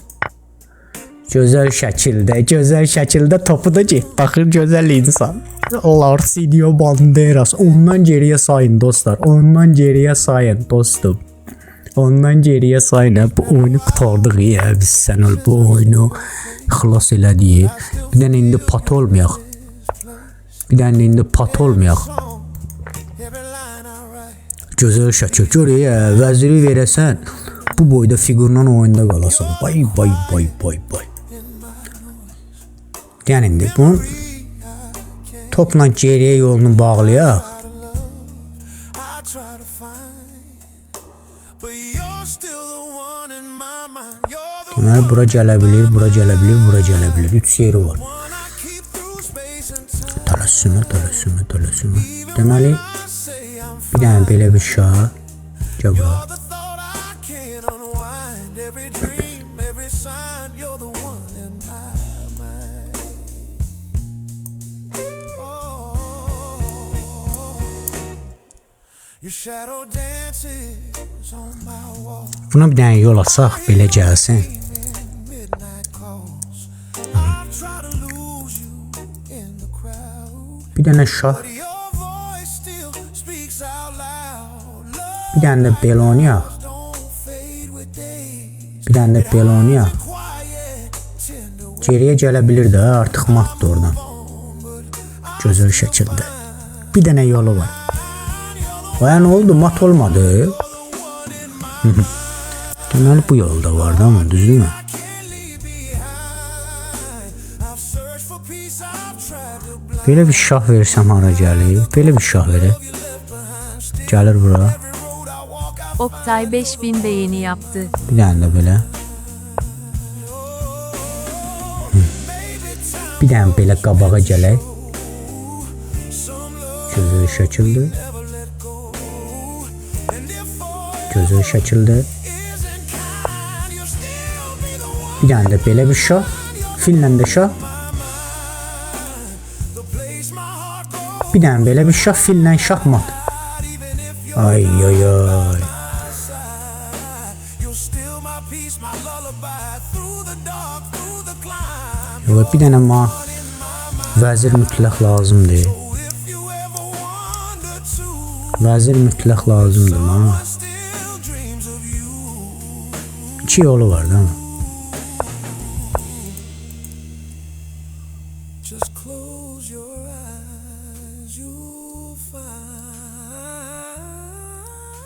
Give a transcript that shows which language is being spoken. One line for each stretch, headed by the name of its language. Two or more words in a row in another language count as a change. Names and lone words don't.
Azerbaijani: Gözəl şəkildə topu da get, baxır gözəl insan. Larsidio Banderas, ondan geriyə sayın dostlar, ondan geriyə sayın dostum. Ondan geriyə sayın, bu oyunu qutardıq ya, biz sən ol bu oyunu xilas elədik. Bir dənə indi pat olmayaq.
English: every line I write.
Azerbaijani: Gözəl şəkil gör ya, vəziri verəsən, bu boyda figurla oyunda qalasan. Bay. Yəni indi bunun topla geriyə yolunu bağlayaq.
English: I try to find, but you're still the one in my mind. You're the
Azerbaijani: Deməli bura gələ bilir, bura gələ bilir. 3 yeri var.
English: one I keep through space and time.
Azerbaijani: Tələsümə. Deməli
English: I say I'm
Azerbaijani: bir dənə belə bir şah. Gəl bura.
English: You're the thought I can't unwind. Every dream, every sign, you're the one in my mind. Your shadow dances on my wall.
Azerbaijani: Buna bir dənə yol açaq, belə gəlsin.
English: Midnight calls. I try to lose you in the crowd.
Azerbaijani: Bir dənə şah,
English: But your voice still speaks out loud. Love
Azerbaijani: bir dənə də belə oynayaq.
English: don't fade with days.
Azerbaijani: Bir dənə də belə oynayaq.
English: Quiet, tender
Azerbaijani: Geriyə gələ bilir də, artıq matdır oradan. Gözəl şəkildə. Bir dənə yolu var. Vay, nə oldu? Mat olmadı. Deməli bu yolda var da mı? Düzdürmü?
English: can't leave behind. I've searched for peace, I've tried to blind
Azerbaijani: Belə bir şah versəm hara gəlir? Belə bir şah verək. Gəlir bura.
English: road I walk. I
Turkish: Oktay 5000 beğeni yaptı.
Azerbaijani: Bir dənə də belə. Bir dənə belə qabağa gələk. Gözəl şəkildə. Gözəl şəkildə. Bir dənə də belə bir şah. Fillə də şah. Bir dənə belə bir şah, fillə şahmat. Ay.
English: You're still my peace, my lullaby. Through the dark, through the climb.
Azerbaijani: Yox, bir dənə vəzir mütləq lazımdır.
English: If you ever wonder to,
Azerbaijani: Vəzir mütləq lazımdır ma.
English: still dreams of you.
Azerbaijani: 2 yolu var da.
English: Just close your eyes, you'll find